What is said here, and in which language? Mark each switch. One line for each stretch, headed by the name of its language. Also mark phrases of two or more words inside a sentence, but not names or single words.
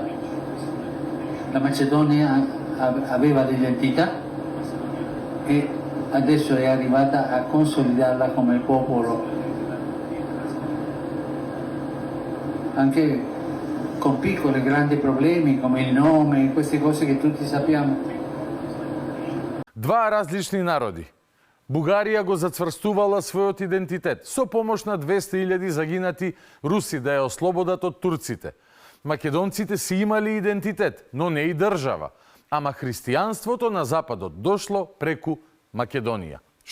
Italian: La Macedonia aveva l'identità e adesso è arrivata a consolidarla come popolo, anche con piccoli e grandi problemi come il nome, queste cose che tutti sappiamo.
Macedonian: Два различни народи. Бугарија го зацврстувала својот идентитет со помош на 200.000 загинати руси да ја ослободат од турците. Македонците си имали идентитет, но не и држава. Ама христијанството на Западот дошло преку Македонија.